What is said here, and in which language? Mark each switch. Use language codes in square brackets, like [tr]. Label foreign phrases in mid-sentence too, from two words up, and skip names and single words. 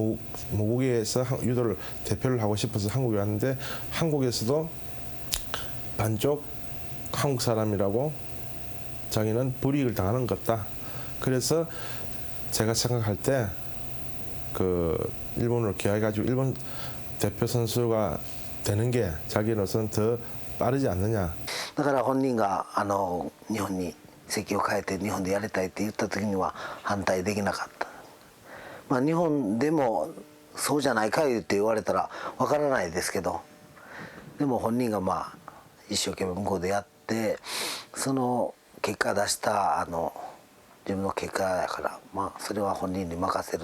[ko] 모국에서 유도를 대표를 하고 싶어서 한국에 왔는데 한국에서도 반쪽 한국 사람이라고 자기는 불이익을 당하는 것 같다. 그래서 제가 생각할 때 그 일본으로 귀화해가지고 일본 대표 선수가 되는 게 자기로서는 더 빠르지 않느냐. [ja] だから本人が日本に籍を変えて日本でやりたいって言った時には反対できなかった。まあ日本でもそうじゃないかって言われたらわからないですけど、でも本人がまあ一生懸命向こうでやってその結果出した自分の結果やから、まあそれは本人に任せる。